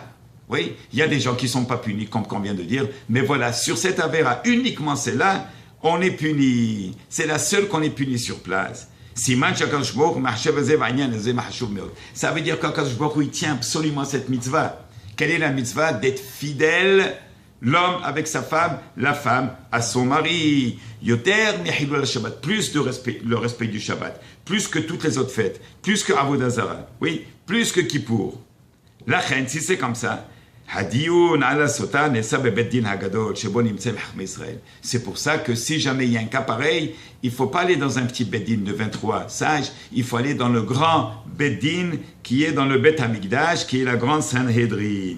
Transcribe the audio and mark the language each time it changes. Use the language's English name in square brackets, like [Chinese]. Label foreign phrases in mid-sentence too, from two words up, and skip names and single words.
[French] Oui, il y a des gens qui ne sont pas punis, comme on vient de dire, mais voilà, sur cette avéra, uniquement celle-là, on est puni. C'est la seule qu'on est puni sur place. Ça veut dire qu'Akadosh Baruch Hu, il tient absolument cette mitzvah. Quelle est la mitzvah? D'être fidèle, l'homme avec sa femme, la femme à son mari. [Hebrew] יותר מחילול שבת, [French] plus le respect du Shabbat, plus que toutes les autres fêtes, plus que [Hebrew] עבודה זרה, [French] oui, plus que Kippour. La reine, si c'est comme ça, c'est pour ça que si jamais il y a un cas pareil, il ne faut pas aller dans un petit beddin de 23 sages, il faut aller dans le grand beddin qui est dans le Bet Hamikdash, qui est la grande Sanhedrin.